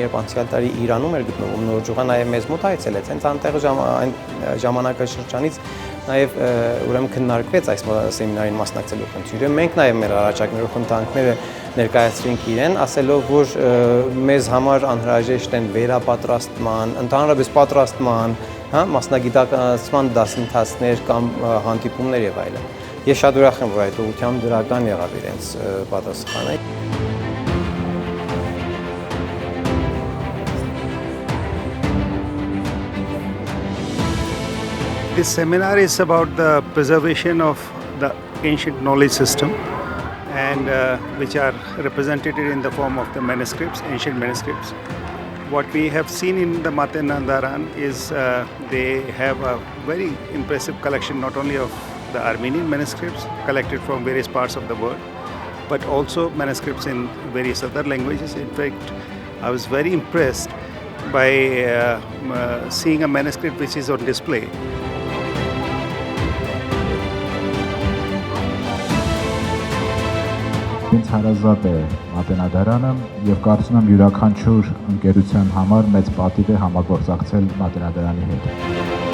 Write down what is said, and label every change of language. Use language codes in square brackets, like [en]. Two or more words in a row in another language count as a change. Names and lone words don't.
[hy] երբ անցյալ տարի Իրանում էր գտնվում, նոր ջուղը նաև մեզ մոտ այցելեց։ Հենց անտեղ ժամանակաշրջանից նաև ուրեմն քննարկվեց այս սեմինարին մասնակցելու խնդիրը։ Մենք նաև մեր առաջարկներով խնդրանքները ներկայացրինք իրեն, ասելով, որ մեզ համար անհրաժեշտ են վերապատրաստման, ընդհանրապես պատրաստման, մասնագիտացման դասընթացներ կամ հանդիպումներ եւ այլն։ Ես շատ ուրախ եմ, որ այդ ուղղությամբ դրական եղավ իրենց պատասխանը։ [en] This seminar is about the preservation of the ancient knowledge system and which are represented in the form of the manuscripts, ancient manuscripts. What we have seen in the Matenadaran is they have a very impressive collection not only of the Armenian manuscripts collected from various parts of the world, but also manuscripts in various other languages. In fact, I was very impressed by seeing a manuscript which is on display. [hy] Ինձ հարազատ է Մատենադարանը եւ կարծում եմ յուրաքանչյուր ընկերության համար մեծ պատիվ է համագործակցել Մատենադարանի հետ։